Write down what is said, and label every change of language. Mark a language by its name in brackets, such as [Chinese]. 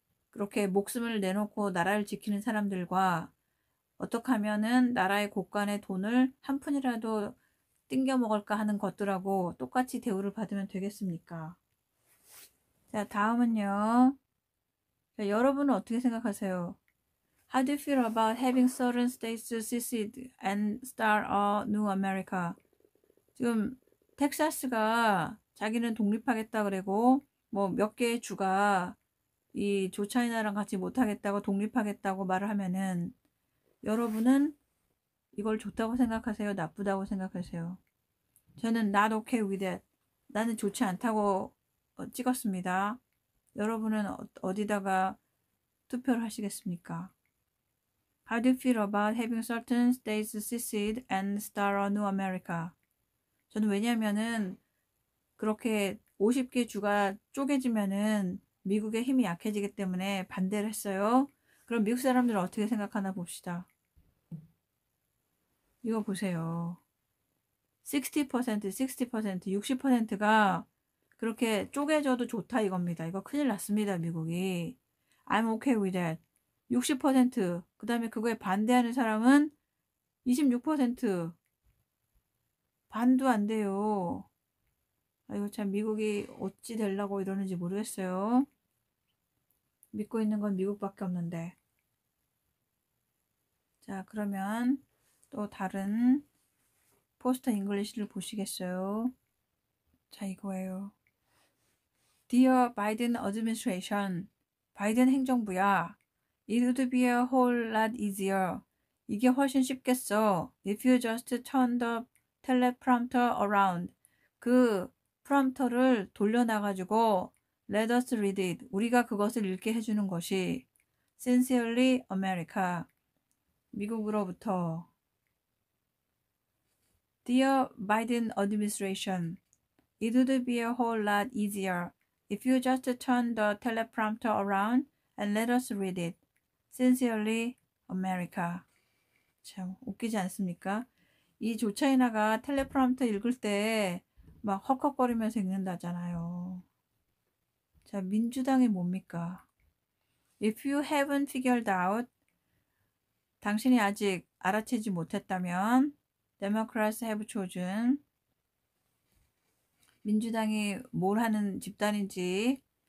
[Korean] 그렇게 목숨을 내놓고 나라를 지키는 사람들과 어떻게 하면은 나라의 곳간의 돈을 한 푼이라도 띵겨 먹을까 하는 것들하고 똑같이 대우를 받으면 되겠습니까? 자, 다음은요. 자, 여러분은 어떻게 생각하세요? [English] How do you feel about having certain states secede and start a new America? [Korean] 지금 텍사스가 자기는 독립하겠다 그러고 뭐 몇 개의 주가 이 조차이나랑 같이 못하겠다고 독립하겠다고 말을 하면은 여러분은 이걸 좋다고 생각하세요? 나쁘다고 생각하세요? 저는 [English] not okay with it. [Korean] 나는 좋지 않다고 찍었습니다. 여러분은 어디다가 투표를 하시겠습니까? [English] How do you feel about having certain states secede and start a new America? [Korean] 저는 왜냐면은 그렇게 50개 주가 쪼개지면은 미국의 힘이 약해지기 때문에 반대를 했어요. 그럼 미국 사람들은 어떻게 생각하나 봅시다. 이거 보세요. 60%, 60%가 그렇게 쪼개져도 좋다 이겁니다. 이거 큰일 났습니다, 미국이. [English] I'm okay with that. 60%. [Korean] 그 다음에 그거에 반대하는 사람은 26%. 반도 안 돼요. 아이고, 참, 미국이 어찌 되려고 이러는지 모르겠어요. 믿고 있는 건 미국밖에 없는데. 자, 그러면 또 다른 포스터 잉글리시를 보시겠어요? 자, 이거예요. [English] Dear Biden administration, [Korean] 바이든 행정부야. [English] It would be a whole lot easier. [Korean] 이게 훨씬 쉽겠어. [English] If you just turn the teleprompter around. [Korean] 그 프롬프터를 돌려놔가지고 [English] Let us read it. [Korean] 우리가 그것을 읽게 해주는 것이 [English] Sincerely America. [Korean] 미국으로부터. [English] Dear Biden administration, it would be a whole lot easier if you just turn the teleprompter around and let us read it. Sincerely, America. [Korean] 참 웃기지 않습니까? 이 조차이나가 텔레프롬프터 읽을 때 막 헉헉거리면서 읽는다잖아요. 자, 민주당이 뭡니까? [English] If you haven't figured out, [Korean] 당신이 아직 알아채지 못했다면 [English] Democrats have chosen, [Korean] 민주당이 뭘 하는 집단인지